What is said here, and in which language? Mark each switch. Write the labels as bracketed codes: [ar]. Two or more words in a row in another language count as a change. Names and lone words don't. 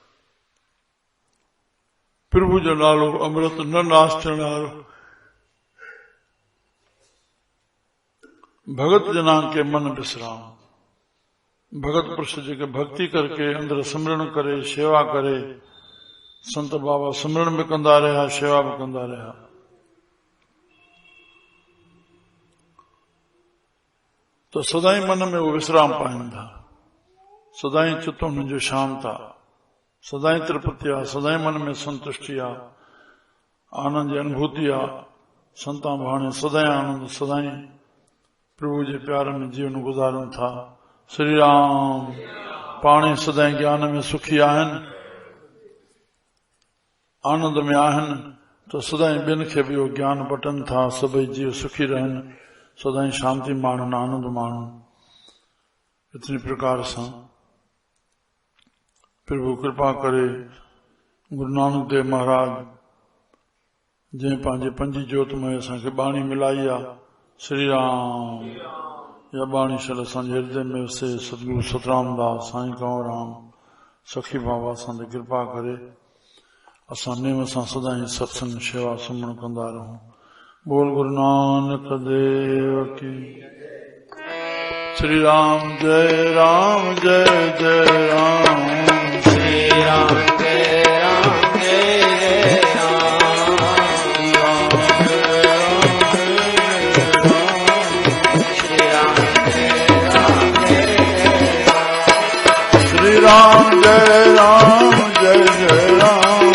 [sd] प्रभु जो नालो अमृत न नाश थियण वारो [pa] ਭਗਤ ਜਨਾ ਕੇ ਮਨ ਵਿਸ੍ਰਾਮ [sd] भगत पुरुष जेके भक्ति करके अंदर सिमरन करे शेवा करे संत बाबा सिमरन भी कंदा रहा शेवा भी कंदा रहा तो सदाई मन में वो विश्राम पाइनि था सदाई चित्त उन्हनि जो शांत आहे सदाई तृप्ति आहे सदाई मन में संतुष्टि आहे आनंद जी अनुभूति आहे संता भाणे सदाई आनंद सदाई प्रभु जे प्यार में जीवन गुजारनि था श्री राम पाणे सदाई ज्ञान में सुखी आहिनि आनंद में आहिनि तो सदाई ॿियनि खे बि ज्ञान बटनि था सभई जीव सुखी रहनि सदाई शांति माणनि आनंद माणनि इतनी प्रकार सां प्रभु कृपा करे गुरु नानक देव महाराज जंहिं पंहिंजे पंजी ज्योतमय असांखे बाणी मिलाई आहे श्री राम या बाणी शल असांजे हृदय में वसे सतगुरु सतराम दास साईं कंवराम सखी बाबा असां ते कृपा करे असां नेम सां सदाई सत्संग शेवा सुमन कंदा रहूं। [hi] बोल गुरु नानक देव की। श्री राम जय जय राम। श्री राम जय जय श्री राम जय राम जय जय राम।